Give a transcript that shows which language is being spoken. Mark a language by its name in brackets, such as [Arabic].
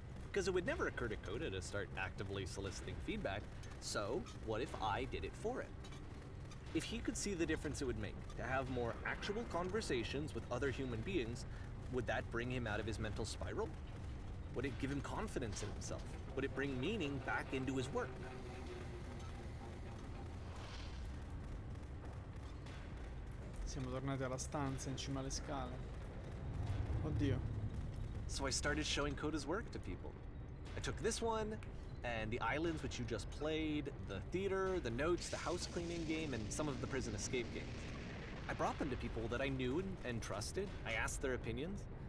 [English] Because it would never occur to Coda to start actively soliciting feedback, so what if I did it for him? If he could see the difference it would make to have more actual conversations with other human beings, would that bring him out of his mental spiral? Would it give him confidence in himself? Would it bring meaning back into his work? [Italian] Siamo tornati alla stanza in cima alle scale. Oddio. [English] So I started showing Coda's work to people. I took this one, and the islands which you just played, the theater, the notes, the house cleaning game, and some of the prison escape games. I brought them to people that I knew and trusted. I asked their opinions.